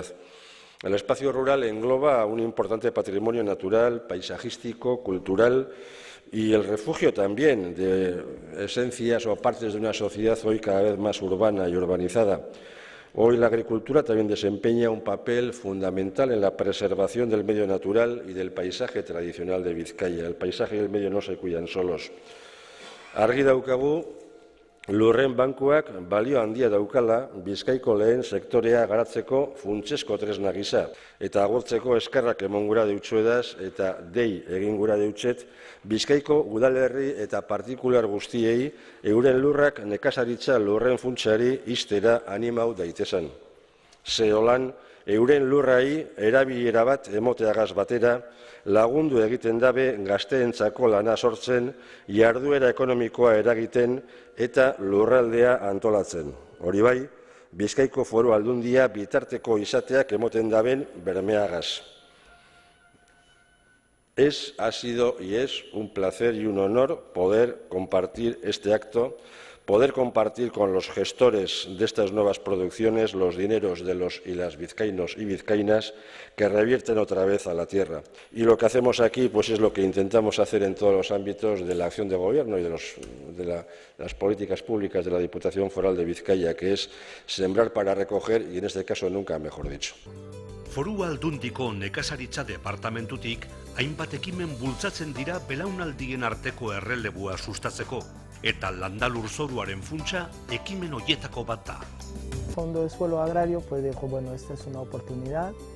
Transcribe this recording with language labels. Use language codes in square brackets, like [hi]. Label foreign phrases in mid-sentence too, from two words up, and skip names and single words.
[es] El espacio rural engloba un importante patrimonio natural, paisajístico, cultural y el refugio también de esencias o partes de una sociedad hoy cada vez más urbana y urbanizada. Hoy la agricultura también desempeña un papel fundamental en la preservación del medio natural y del paisaje tradicional de Vizcaya. El paisaje y el medio no se cuidan solos. [eu] Argi daukagu, lurren bankuak balio handia daukala Bizkaiko lehen sektorea garatzeko funtsesko tresna gisa eta agurtzeko eskerrak emon gura deutsuedaz eta dei egin gura deutset Bizkaiko udalerri eta partikular guztiei euren lurrak nekazaritza lurren funtsari ixtera animau daitezen. Zeolan, euren lurrai erabilera bat emoteagaz batera lagundu egiten dabe gazteentzako lana sortzen, jarduera ekonomikoa eragiten eta lurraldea antolatzen. Hori bai, Bizkaiko Foru Aldundia bitarteko izateak emoten daben bermeagaz. [es] Ha sido y es un placer y un honor poder compartir este acto, poder compartir con los gestores de estas nuevas producciones los dineros de los y las vizcaínos y vizcaínas que revierten otra vez a la tierra. Y lo que hacemos aquí pues es lo que intentamos hacer en todos los ámbitos de la acción de gobierno y de las políticas públicas de la Diputación Foral de Vizcaya, que es sembrar para recoger y en este caso nunca mejor dicho. [eu] Foru Aldundiko nekazaritza departamentutik hainbat ekimen bultzatzen dira belaunaldien arteko errelebua sustatzeko eta landalurzoruaren funtsa ekimen hoietako bat da. [es] Fondo de Suelo Agrario pues dijo, bueno, esta es una oportunidad.